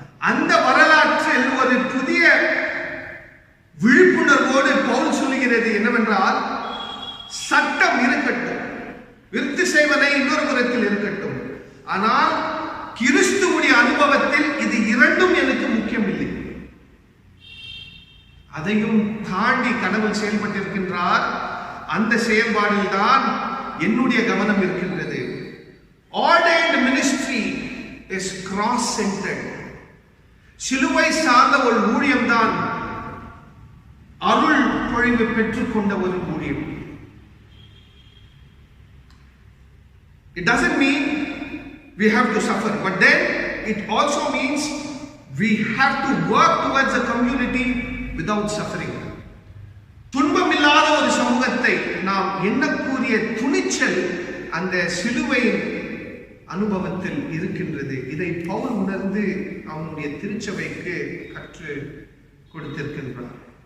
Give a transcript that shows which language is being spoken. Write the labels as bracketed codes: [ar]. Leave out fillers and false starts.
[ta] அந்த வரலாற்றில் ஒரு புதிய விழிப்புணர்வோடு பவுல் சொல்லுகிறது என்னவென்றால், சட்டம் இருக்கட்டும், விருத்தி செய்வதை இன்னொரு புறத்தில் இருக்கட்டும், ஆனால் கிறிஸ்துவுடைய அனுபவத்தில் இது இரண்டும் எனக்கு முக்கியமில்லை. அதையும் தாண்டி கடவுள் செயல்பட்டிருக்கின்றார். அந்த செயல்பாடில் தான் என்னுடைய கவனம் இருக்கின்றது. [en] Ordained ministry is cross-centered. [ta] சிலுவை சார்ந்த ஒரு ஊழியம் தான் அருள் பொழிவு பெற்றுக்கொண்ட ஒரு ஊழியம். [en] It doesn't mean we have to suffer, but then it also means we have to work towards a community without suffering. [ta] துன்பமில்லாத ஒரு சமூகத்தை நாம் எண்ணக்கூடிய துணிச்சல் அந்த சிலுவை அனுபவத்தில் இருக்கின்றது. இதை பவுல் உணர்ந்து அவனுடைய திருச்சபைக்கு கற்று கொடுத்திருக்கின்றார்.